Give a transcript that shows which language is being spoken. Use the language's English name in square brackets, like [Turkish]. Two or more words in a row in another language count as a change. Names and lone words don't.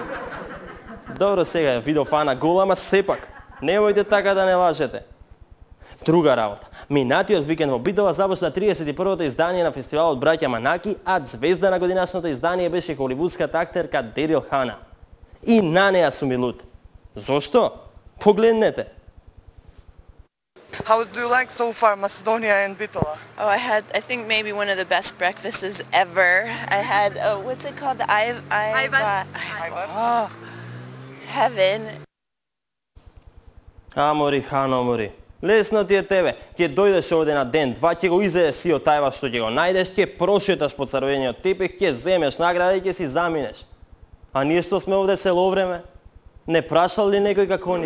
[Macedonian] Добро, сега ја видов Ана Гола, ама сепак, немојте така да не лажете. Друга работа. Минатиот викенд во Битола започна 31-то издание на фестивалот Браќа Манаки, а звезда на годинашното издание беше холивудската актерка Дерил Хана. И на неа сум и луд. Зошто? Погледнете. [English] How do you like so far Macedonia and Bitola? Oh, I think maybe one of the best breakfasts ever. I had, what's it called? The Ivan. Oh, it's heaven. [Macedonian] Амори, Хано, амори. Лесно ти е тебе. Ќе дојдеш овде на ден, два, ќе го изедеш си од тајва што ќе го најдеш, ќе прошеташ по црвениот тепих, ќе земеш награда и ќе си заминеш. А ние што сме овде цело време? Не прашал ли некој како ние?